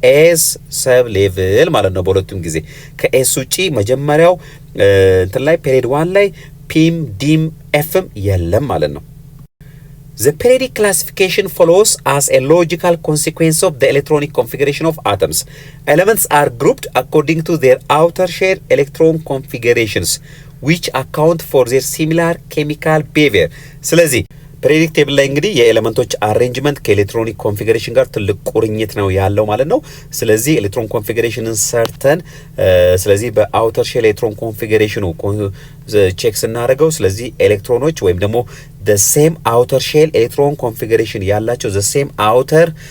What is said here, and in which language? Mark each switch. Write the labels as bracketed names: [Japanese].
[Amharic] ኤስ ሰብ ሌቭል ማለት ነው። በሁለቱም ጊዜ ከኤስ ውጪ መጀመሪያው እንትን ላይ ፔሪድ 1 ላይ ፒም ዲም ኤፍም የለም ማለት ነው። [English] The periodic classification follows as a logical consequence of the electronic configuration of atoms. Elements are grouped according to their outer shell electron configurations, which account for their similar chemical behavior. [Amharic] ስለዚህ ፔሪዮዲክ ቴብል ላይ እንግዲህ የኤሌመንቶች አሬንጅመንት ከኤሌክትሮኒክ ኮንፊግሬሽን ጋር ትልቅ ቁርኝት ነው ያለው ማለት ነው። ስለዚህ ኤሌክትሮን ኮንፊግሬሽንን ሰርተን ስለዚህ በአውተር ሼል ኤሌክትሮን ኮንፊግሬሽኑ ቼክ ስናደርገው ስለዚህ ኤሌክትሮኖች ወይም ደግሞ [English] the same outer shell electron configuration [Amharic] ያላቸው [English] the same outer